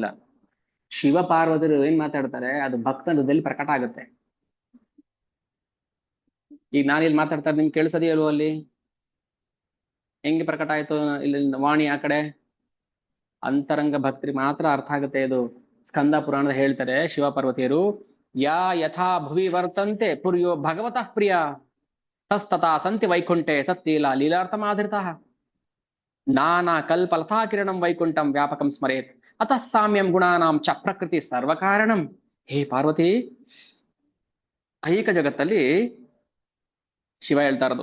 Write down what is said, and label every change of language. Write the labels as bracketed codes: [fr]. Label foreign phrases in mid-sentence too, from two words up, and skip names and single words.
[kn] ಶಿವ ಪಾರ್ವತಿಯರು ಏನ್ ಮಾತಾಡ್ತಾರೆ, ಅದು ಭಕ್ತ ಹೃದಯದಲ್ಲಿ ಪ್ರಕಟ ಆಗುತ್ತೆ. ಈಗ ನಾನು ಇಲ್ಲಿ ಮಾತಾಡ್ತಾ ನಿಮ್ಗೆ ಕೇಳಿಸೋದೇ ಇಲ್ವೋ? ಅಲ್ಲಿ ಹೆಂಗೆ ಪ್ರಕಟ ಆಯ್ತು? ಇಲ್ಲಿ ವಾಣಿ ಆ ಕಡೆ ಅಂತರಂಗ ಭಕ್ತಿ ಮಾತ್ರ ಅರ್ಥ ಆಗುತ್ತೆ. ಇದು ಸ್ಕಂದ ಪುರಾಣದ ಹೇಳ್ತಾರೆ ಶಿವ ಪಾರ್ವತಿಯರು, [sa] ಯಾ ಯಥಾ ಭುವಿ ವರ್ತಂತೆ ಪುರ್ಯೋ ಭಗವತಃ ಪ್ರಿಯ ತಸ್ತತಾ ಸಂತಿ ವೈಕುಂಠೆ ತತ್ತೀಲ ಲೀಲಾರ್ಥಮಾಧೃತಃ ನಾನಾ ಕಲ್ಪಲತಾ ಕಿರಣಂ ವೈಕುಂಠಂ ವ್ಯಾಪಕಂ ಸ್ಮರೇತ್ ಅತಃ ಸಾಮ್ಯಂ ಗುಣಾನಾಂ ಚ ಪ್ರಕೃತಿ ಸರ್ವಕಾರಣಂ. [kn] ಹೇ ಪಾರ್ವತಿ, ಐಹಿಕ ಜಗತ್ತಲ್ಲಿ ಶಿವ ಹೇಳ್ತಾ ಇರೋದು.